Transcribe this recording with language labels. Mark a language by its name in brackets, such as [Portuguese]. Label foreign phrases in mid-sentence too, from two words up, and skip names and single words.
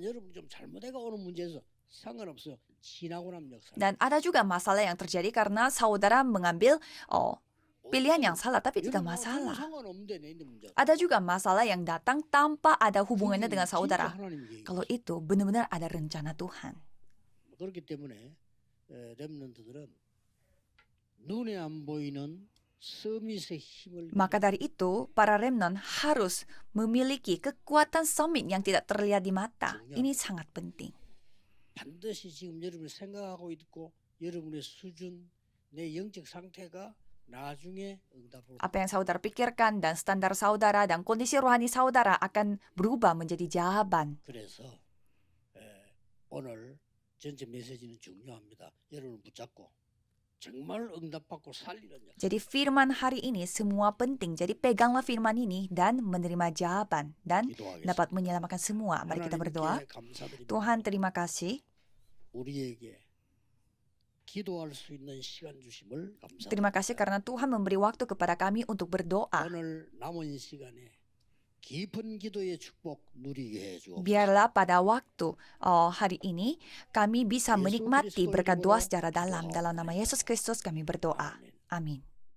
[Indonesian] Dan ada juga masalah yang terjadi karena saudara mengambil pilihan yang salah, tapi tidak masalah. Ada juga masalah yang datang tanpa ada hubungannya dengan saudara. Kalau itu benar-benar ada rencana Tuhan. [Korean] 그렇기 때문에 렘넌트들은 눈에 안 보이는 서밋의 힘을. [Indonesian] Maka dari itu, para remnant harus memiliki kekuatan summit yang tidak terlihat di mata. Ini sangat penting. [Korean] 반드시 지금 여러분이 생각하고 있고 여러분의 수준, 내 영적 상태가 [Indonesian] apa yang saudara pikirkan dan standar saudara dan kondisi rohani saudara akan berubah menjadi jawaban. [Korean] 그래서 오늘 전체 메시지는 중요합니다. 여러분 붙잡고 정말 응답받고 살리는 역. [Indonesian] Jadi firman hari ini semua penting. Jadi peganglah firman ini dan menerima jawaban dan dapat menyelamatkan semua. Mari kita berdoa. Tuhan, terima kasih. [Korean] 우리에게 기도할 수 있는 시간 주심을 감사합니다. [Indonesian] Terima kasih karena Tuhan memberi waktu kepada kami untuk berdoa. [Korean] 오늘 남은 시간에 깊은 기도의 축복 누리게 해주옵소서. [Indonesian] Biarlah pada waktu hari ini kami bisa menikmati berkat doa secara dalam. Dalam nama Yesus Kristus kami berdoa. Amin.